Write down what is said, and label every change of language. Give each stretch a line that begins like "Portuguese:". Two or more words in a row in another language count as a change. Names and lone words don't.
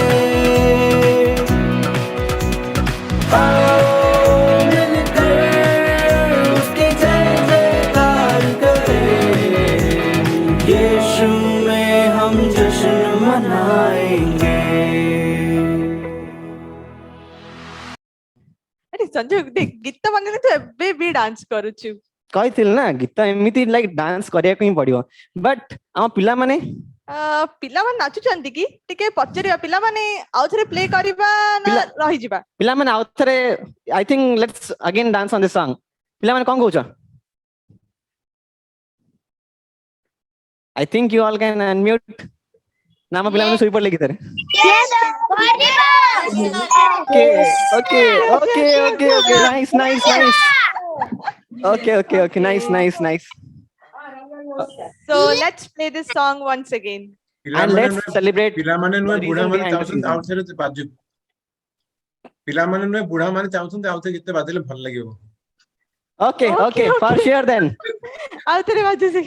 Hindi: आओ मिलकर उसकी जय जयकार करें, यीशु में हम जश्न मनाएंगे।
Odia: ଅରେ ସଞ୍ଜୟ ଦେଖ ଗୀତ ମାନେ ତ ଏବେ ବି ଡାନ୍ସ କରୁଛୁ। କହିଥିଲି ନା ଗୀତ ଏମିତି ଲାଇକ୍ ଡାନ୍ସ କରିବାକୁ ହିଁ ପଡିବ, ବଟ୍ ଆମ ପିଲାମାନେ ପିଲାମାନେ ନାଚୁଛନ୍ତି କି ଟିକେ ପଚାରିବା। ପିଲାମାନେ ଆଉ ଥରେ ପ୍ଲେ କରିବା ନା ରହିଯିବା? ପିଲାମାନେ ଆଉ ଥରେ
English: I think let's again dance on this song.
Odia: ପିଲାମାନେ କଣ କହୁଛ?
English: I think you all can unmute.
Odia: ନା ଆମ ପିଲାମାନେ ଶୋଇ ପଡିଲେ ଗୀତରେ?
English: Okay. Nice. Okay. Nice. So let's play this song once again. And let's celebrate.
Odia: ପିଲାମାନେ ନୁହେଁ
English: the
Odia: ବୁଢା
English: reason
Odia: ମାନେ
English: behind the
Odia: ଚାହୁଁଛନ୍ତି
English: season.
Odia: ଆଉ ଥରେ ବାଜୁ। ପିଲାମାନେ ନୁହେଁ ବୁଢା ମାନେ ଚାହୁଁଛନ୍ତି ଆଉ ଥରେ ଗୀତ ବାଜିଲେ ଭଲ ଲାଗିବ।
English: Okay, for sure then.
Odia: ଆଉ ଥରେ ବାଜୁ ସେ।